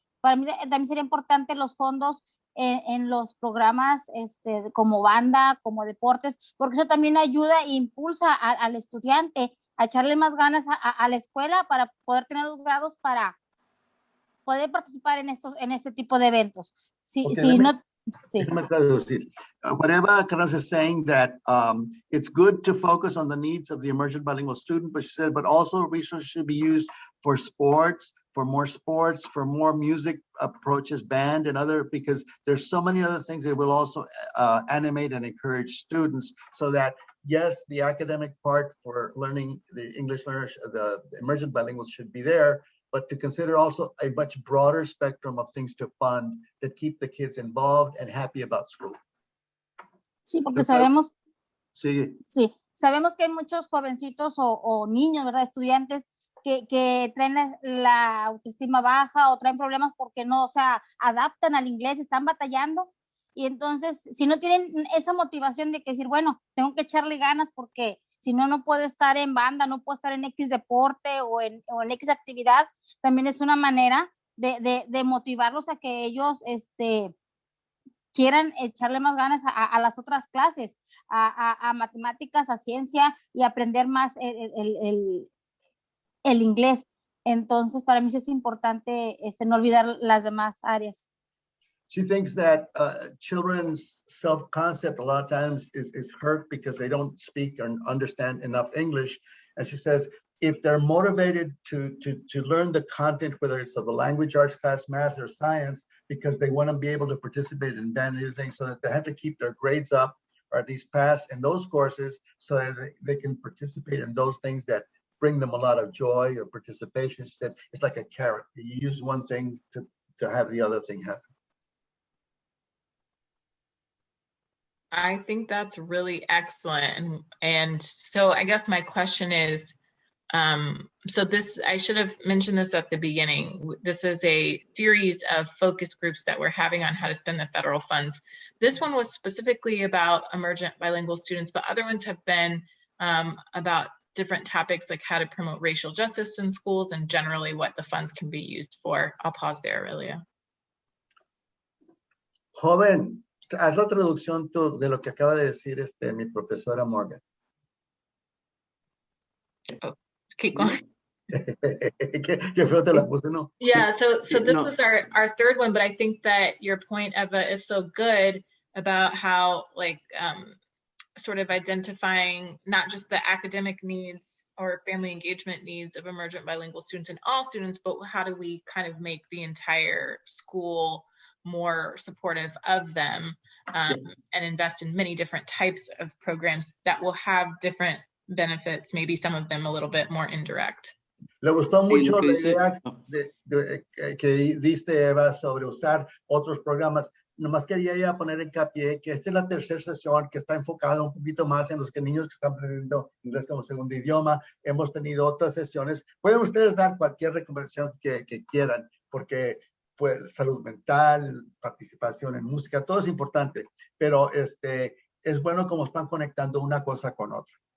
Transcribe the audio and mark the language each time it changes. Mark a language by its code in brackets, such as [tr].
[es] Para mí también sería importante los fondos en los programas como banda, como deportes, porque eso también ayuda e impulsa al estudiante a echarle más ganas a la escuela para poder tener los grados para poder participar en este tipo de eventos. Déjame traducir. [en] Whatever Carranza is saying that it's good to focus on the needs of the emergent bilingual student, but she said, but also resources should be used for sports, for more sports, for more music approaches, band and other, because there's so many other things that will also animate and encourage students, so that yes, the academic part for learning the English learners, the emergent bilinguals should be there, but to consider also a much broader spectrum of things to fund that keep the kids involved and happy about school. [es] Sí, porque sabemos, Sí, sí, sabemos que hay muchos jovencitos o niños, ¿verdad? Estudiantes que traen la autoestima baja o traen problemas porque no, o sea, adaptan al inglés, están batallando. Y entonces, si no tienen esa motivación de que decir, bueno, tengo que echarle ganas porque si no, no puedo estar en banda, no puedo estar en X deporte o en X actividad, también es una manera de motivarlos a que ellos quieran echarle más ganas a las otras clases, a matemáticas, a ciencia y aprender más el inglés. Entonces, para mí sí es importante no olvidar las demás áreas. [en] she thinks that children's self-concept a lot of times is hurt because they don't speak or understand enough English. And she says, if they're motivated to learn the content, whether it's of a language arts class, math, or science, because they want to be able to participate in band and things, so that they have to keep their grades up or at least pass in those courses, so that they can participate in those things that bring them a lot of joy or participation. She said, it's like a carrot. You use one thing to have the other thing happen. I think that's really excellent. And so I guess my question is, so this, I should have mentioned this at the beginning. This is a series of focus groups that we're having on how to spend the federal funds. This one was specifically about emergent bilingual students, but other ones have been about different topics like how to promote racial justice in schools and generally what the funds can be used for. I'll pause there, Aurelia. [es] Joven, haz la traducción de lo que acaba de decir mi profesora Morgan. [en] Oh, keep going. [es] Qué feo te la puse, ¿no? [en] Yeah, so this was our third one, but I think that your point, Eva, is so good about how like sort of identifying not just the academic needs or family engagement needs of emergent bilingual students and all students, but how do we kind of make the entire school more supportive of them and invest in many different types of programs that will have different benefits, maybe some of them a little bit more indirect. [es] Le gustó mucho la idea que diste, Eva, sobre usar otros programas. Nomás quería ya poner hincapié que esta es la tercera sesión que está enfocada un poquito más en los niños que están aprendiendo inglés como segundo idioma. Hemos tenido otras sesiones. Pueden ustedes dar cualquier recomendación que quieran, porque pues, salud mental, participación en música, todo es importante, pero es bueno como están conectando una cosa con otra.